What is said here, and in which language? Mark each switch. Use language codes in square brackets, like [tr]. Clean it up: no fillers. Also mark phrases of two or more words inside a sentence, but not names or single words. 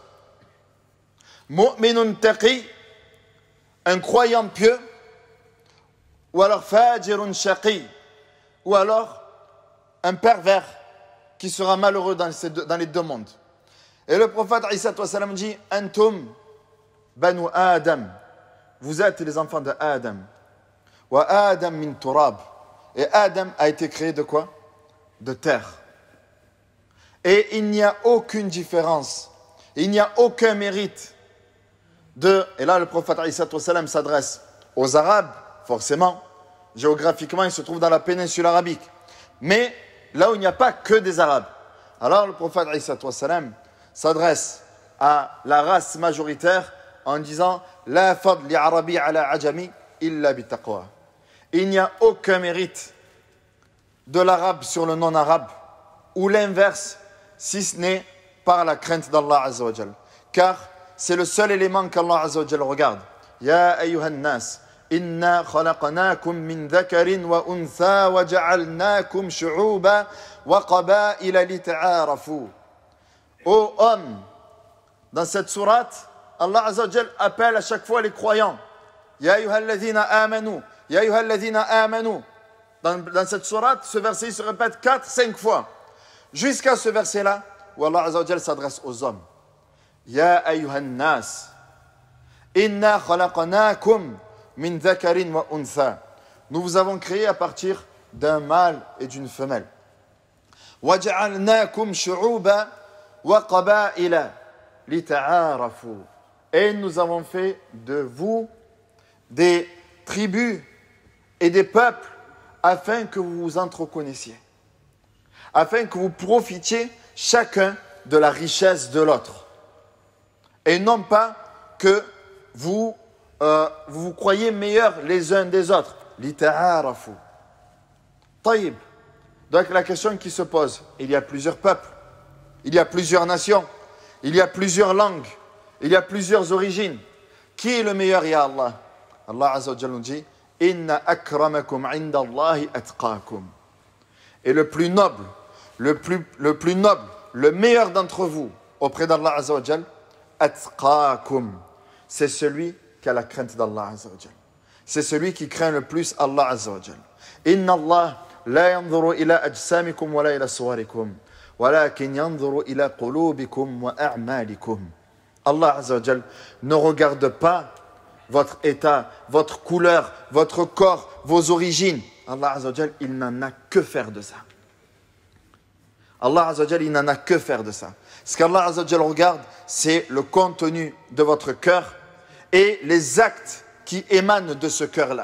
[ar] مؤمن تقي, [fr] un croyant pieux, ou alors [ar] فاجر شقي, [fr] ou alors un pervers qui sera malheureux dans les deux mondes. Et le prophète dit « [ar] أنتم بنو آدم [fr] » vous êtes les enfants de Adam. [ar] وآدم من تراب. [fr] Et Adam a été créé de quoi? De terre. Et il n'y a aucune différence, il n'y a aucun mérite de... Et là, le prophète s'adresse aux Arabes, forcément. Géographiquement, il se trouve dans la péninsule arabique. Mais là où il n'y a pas que des Arabes. Alors, le prophète s'adresse à la race majoritaire en disant « [ar] لا فضل لعربي على أعجمي إلا بالتقوى [fr] » il n'y a aucun mérite de l'arabe sur le non-arabe, ou l'inverse, si ce n'est par la crainte d'Allah [ar] عز وجل. [fr] Car c'est le seul élément qu'Allah [ar] عز وجل [fr] regarde. [ar] يا أيها الناس، إنا خلقناكم من ذكر وأنثى وجعلناكم شعوبا وقبائل لتعارفوا. [fr] Ô homme, dans cette sourate, Allah [ar] عز وجل [fr] appelle à chaque fois les croyants. [ar] يا أيها الذين آمنوا. يا أيها الذين آمنوا. [fr] Dans cette sourate, ce verset il se répète 4-5 fois. Jusqu'à ce verset-là, où Allah [ar] عز وجل [fr] s'adresse aux hommes. [ar] يا أيها الناس. إنا خلقناكم من ذكر وأنثى. [fr] Nous vous avons créé à partir d'un mâle et d'une femelle. [ar] وجعلناكم شعوبا وقبائل لتعارفوا. [fr] Et nous avons fait de vous des tribus et des peuples afin que vous vous entreconnaissiez, afin que vous profitiez chacun de la richesse de l'autre, et non pas que vous vous vous croyez meilleurs les uns des autres. [ar] لتعارفوا. طيب. [fr] Donc la question qui se pose, il y a plusieurs peuples, il y a plusieurs nations, il y a plusieurs langues, il y a plusieurs origines. Qui est le meilleur, [ar] يا الله? [fr] Allah [ar] عز وجل [fr] nous dit, [ar] إن أكرمكم عند الله أتقاكم. [fr] Et le plus noble, le meilleur d'entre vous auprès d'Allah [ar] عز وجل, [fr] atqakum. C'est celui qui a la crainte d'Allah [ar] عز وجل. [fr] C'est celui qui craint le plus Allah [ar] عز وجل. إن الله لا ينظر إلى أجسامكم ولا إلى صوركم، ولكن ينظر إلى قلوبكم وأعمالكم. [fr] Allah [ar] عز وجل [fr] ne regarde pas votre état, votre couleur, votre corps, vos origines. Allah [ar] عز وجل, [fr] il n'en a que faire de ça. Allah [ar] عز وجل, [fr] il n'en a que faire de ça. Ce qu'Allah [ar] عز وجل [fr] regarde, c'est le contenu de votre cœur et les actes qui émanent de ce cœur-là.